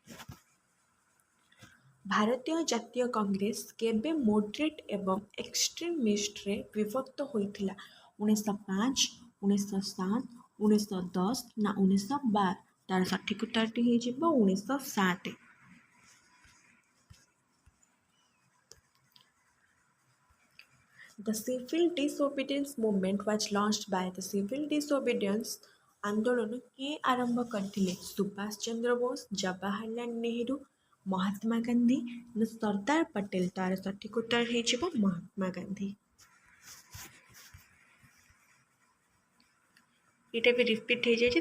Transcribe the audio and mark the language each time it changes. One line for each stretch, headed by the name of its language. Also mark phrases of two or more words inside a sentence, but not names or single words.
Odia: ଭାରତୀୟ ଜାତୀୟ କଂଗ୍ରେସ କେବେ ମୋଡରେଟ୍ ଏବଂ ଏକ୍ସଟ୍ରିମିଷ୍ଟରେ ବିଭକ୍ତ ହୋଇଥିଲା? 1905, 1907, 1910 ନା 1912? ତାର ସଠିକ୍ ଉତ୍ତରଟି ହେଇଯିବ 1907।
English: The civil disobedience movement was launched by the civil disobedience
Odia: ଆନ୍ଦୋଳନ କିଏ ଆରମ୍ଭ କରିଥିଲେ? ସୁଭାଷ ଚନ୍ଦ୍ର ବୋଷ, ଜବାହରଲାଲ ନେହେରୁ, ମହାତ୍ମା ଗାନ୍ଧୀ ନା ସର୍ଦ୍ଦାର ପଟେଲ? ତାର ସଠିକ୍ ଉତ୍ତର ହେଇଯିବ ମହାତ୍ମା ଗାନ୍ଧୀ। ଏଇଟା ବି ରିପିଟ୍ ହେଇଯାଇଛି।